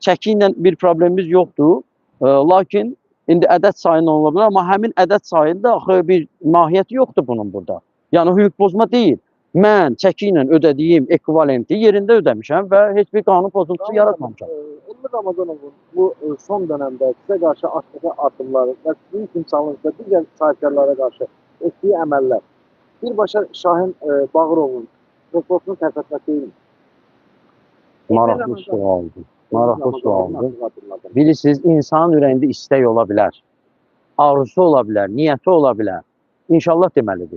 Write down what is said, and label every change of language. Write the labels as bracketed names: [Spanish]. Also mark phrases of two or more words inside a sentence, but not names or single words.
[Azerbaijani] Çəki ilə bir problemimiz yoxdur. Lakin indi ədəd sayını ola bilər, amma həmin ədəd sayında axı bir mahiyyəti yoxdur bunun burada. Yəni hüquq pozma deyil. Mən çəki ilə ödədiyim ekvivalenti yerində ödəmişəm və heç bir qanun pozuntusu yaratmamışam. Elmir Ramazanovun bu [Turkish] son dönemde size karşı attığı adımları [Azerbaijani] ve sizin timsalınızda digər sahibkarlara karşı ettiği əməllər birbaşa Şahin Bağırovun reportunu tərpətmək deyil. Maraqlı sualdır. Maraqlı sualdır. Bilirsiniz, insanın ürəyində istək ola bilər. Arzusu ola bilər, niyyəti ola bilər. İnşallah deməlidir.